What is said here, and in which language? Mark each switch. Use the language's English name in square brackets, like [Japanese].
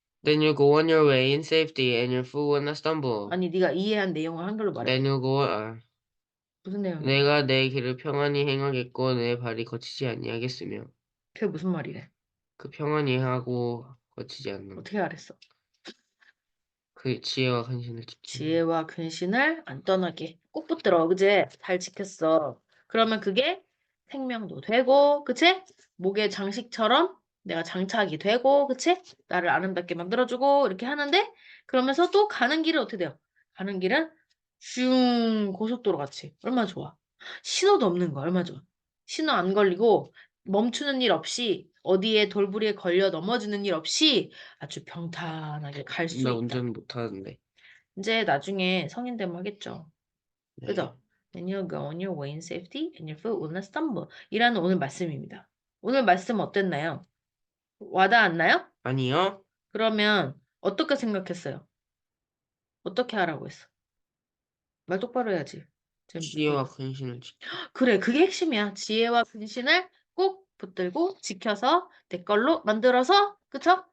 [English] Then you'll go on your way in safety, and your foot will not stumble. [Korean] 아니 네가 이해한 내용을 한글로 말해. [English] Then you'll go. [Korean] 무슨 내용? 내가 내 길을 평안히 행하겠고 내 발이 거치지 아니하겠으며. 그게 무슨 말이래? 그 평안히 하고 거치지 않는. 어떻게 알았어? 그 지혜와 근신을 지키는. 지혜와 근신을 안 떠나게 꼭 붙들어. 그제? 잘 지켰어. 그러면 그게 생명도 되고, 그치? 목의 장식처럼 내가 장착이 되고, 그치? 나를 아름답게 만들어주고 이렇게 하는데 그러면서 또 가는 길은 어떻게 돼요? 가는 길은 슝 고속도로 같이 얼마나 좋아. 신호도 없는 거 얼마나 좋아. 신호 안 걸리고 멈추는 일 없이 어디에 돌부리에 걸려 넘어지는 일 없이 아주 평탄하게 갈 수 나 있다. 운전 못하는데. 이제 나중에 성인 되면 하겠죠. 네. 그죠? [English] Then you'll go on your way in safety and your foot will not stumble. [Korean] 이라는 오늘 말씀입니다. 오늘 말씀 어땠나요? 와닿았나요? 아니요. 그러면 어떻게 생각했어요? 어떻게 하라고 했어? 말 똑바로 해야지. 지금 지혜와 근신을 지키. 그래, 그게 핵심이야. 지혜와 근신을 꼭 붙들고 지켜서 내 걸로 만들어서, 그쵸?